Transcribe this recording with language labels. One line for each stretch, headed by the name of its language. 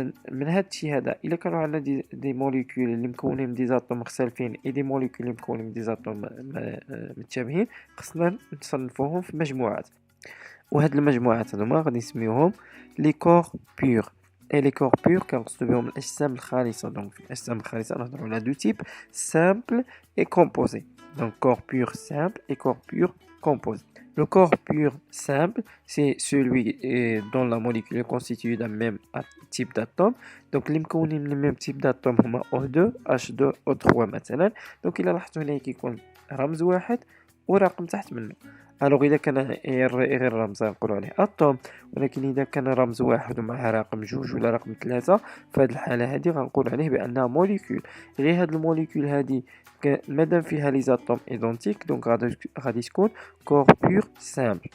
Arabic: من هاد الشيء هذا الا كانوا عندنا دي موليكول اللي مكونين من دي زاتوم مختلفين اي دي موليكول اللي مكونين من دي زاتوم متشابهين، خصنا نصنفوهم في مجموعات. وهاد المجموعات هذوما غادي نسميوهم لي كور بور. اي لي كور بور كنقصدو بهم الاجسام الخالصه. دونك في الاجسام الخالصه نهضروا على دو تيب سامبل اي كومبوزي. دونك كور بور سامبل اي كور بور composé.
French: Le corps pur simple, c'est celui dont la molécule est constituée d'un même type d'atome. Donc, les
Arabic: مكونين من
French: même type d'atome هما O2, H2, O3 مثلا.
Arabic: Donc, إلا لاحظتوا هنا كيكون رمز واحد ورقم تحت منه. الوغ اذا كان غير رمز نقولوا عليه اتوم، ولكن اذا كان رمز واحد ومعها رقم جوج ولا رقم ثلاثة، فهاد الحاله هذه غنقول عليه بانها موليكول. غير هاد الموليكول هذه مادام فيها لي زاتوم ايدونتيك، دونك غادي تكون كور بور سامبل.